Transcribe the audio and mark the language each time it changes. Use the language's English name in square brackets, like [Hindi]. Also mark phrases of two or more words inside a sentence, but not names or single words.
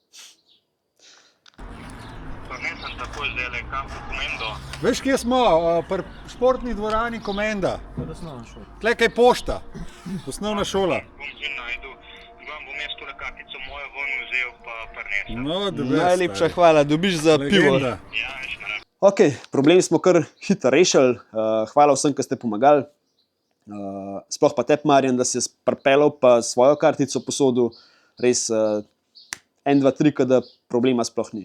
[Slovenian] Nesem takoj zdajle kam v Komendo. Veš, kje smo? Pri športni dvorani Komenda. Osnovna šola. Tle kaj pošta. Osnovna šola. Bom že najdu. Vam bom jaz tole kartico mojo ven vzel pa prinesel. [English] No, the best, [Slovenian] Najlepša stari. hvala, dobiš za pivo. Legenda. Ja, več ne rabim. Ok, problem smo kar hitro rešili. Hvala vsem, ki ste pomagali. Sploh pa tebi, Marjan, da si pripeljal pa svojo kartico posodil. Res 1, 2, 3, da problema sploh ni.